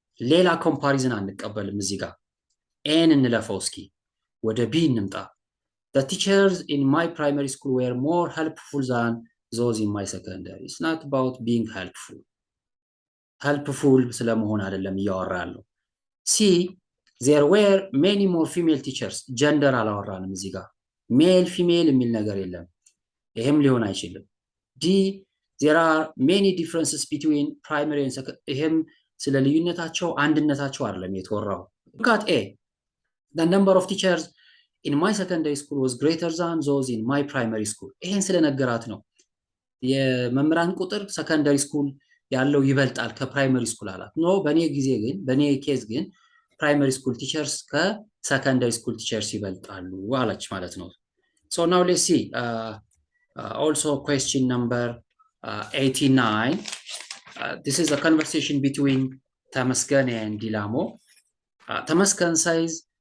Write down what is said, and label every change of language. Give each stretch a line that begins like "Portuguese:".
English: ሌላ ኮምፓሪዝን አንቀበልም እዚህ ጋር ኤን እንለፈው እስኪ ወደ ቢ እንምጣ። The teachers in my primary school were more helpful than those in my secondary. It's not about being helpful. helpful ስለመሆን አይደለም እያወራ ያለው። C there were many more female teachers.
Amharic: ጀንደር አላወራንም እዚህ ጋር ሜል ፊሜል የሚል ነገር የለም። ይሄም ሊሆን አይችልም። D there are many differences between primary and secondary. ይሄም ስለ ልዩነታቸው አንድነታቸው አይደለም የተወራው። Look at A.
English: The number of teachers in my secondary school was greater than those in my primary school.
Amharic: ይሄን ስለነገራት ነው የመምህራን ቁጥር ሰከንደሪ ስኩል ያለው ይበልጣል ከፕራይመሪ ስኩል አላት። ኖ በኔ ኬዝ ግን ፕራይመሪ ስኩል ቲቸርስ ከሰከንደሪ ስኩል ቲቸርስ ይበልጣሉ አለች ማለት ነው። So now let's see also question number 89.
English: This is a conversation between Tamaskan and Dilamo. Tamaskan says,